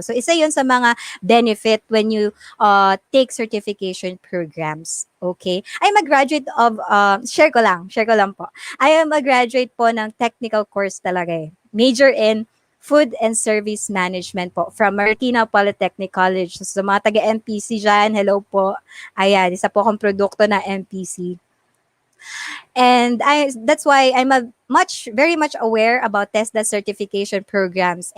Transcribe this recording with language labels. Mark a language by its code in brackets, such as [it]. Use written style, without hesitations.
[en] So, [tl] isa yun sa mga [en] benefit when you take certification programs. Okay? I'm a graduate of, [tl] share ko lang po. [en] I am a graduate po ng technical course [tl] talaga eh. [en] Major in Food and Service Management po from Marica Polytechnic College. [tl] So, sa mga taga-MPC dyan, hello po. Ayan, isa po akong produkto na MPC. [en] And that's why I'm very much aware about TESDA certification programs.